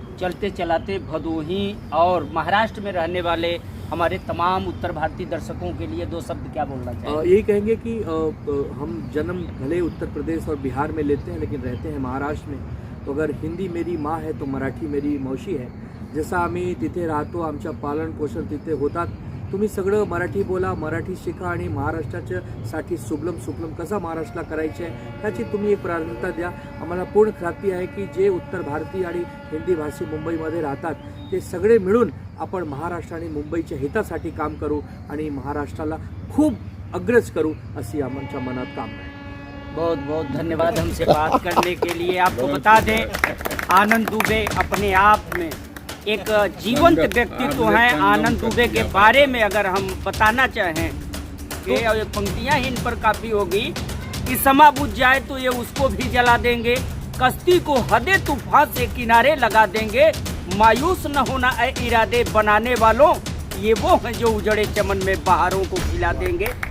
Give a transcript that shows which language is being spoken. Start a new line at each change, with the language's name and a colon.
Hindi: चलते चलाते भदोही और महाराष्ट्र में रहने वाले हमारे तमाम उत्तर भारतीय दर्शकों के लिए 2 शब्द क्या बोलना चाहिए? यही कहेंगे कि हम जन्म भले उत्तर प्रदेश और बिहार में लेते हैं, लेकिन रहते हैं महाराष्ट्र में। तो अगर हिंदी मेरी माँ है तो मराठी मेरी मौशी है।
Marathi: जसं आम्ही तिथे राहतो, आमच्या पालन पोषण तिथे होतात, तुम्ही सगळं मराठी बोला, मराठी शिका, आणि महाराष्ट्राच्यासाठी सुबलम सुफलम कसा महाराष्ट्राला करायचे आहे ह्याची तुम्ही एक प्राधान्यता द्या। आम्हाला पूर्ण खात्री आहे की जे उत्तर भारतीय आणि हिंदी भाषी मुंबईमध्ये राहतात, ते सगळे मिळून आपण महाराष्ट्र आणि मुंबईच्या हितासाठी काम करू आणि महाराष्ट्राला खूप अग्रज करू, अशी आमच्या मनात कामना आहे।
Hindi: बहुत बहुत धन्यवाद हमसे बात करने के लिए। आपको बता दें, आनंद दुबे अपने आप में एक जीवंत व्यक्तित्व हैं। आनंद दुबे के बारे में अगर हम बताना चाहें कि और पंक्तियां ही इन पर काफ़ी होगी कि समा बुझ जाए तो ये उसको भी जला देंगे, कश्ती को हदे तूफान से किनारे लगा देंगे, मायूस न होना ऐ इरादे बनाने वालों, ये वो हैं जो उजड़े चमन में बहारों को खिला देंगे।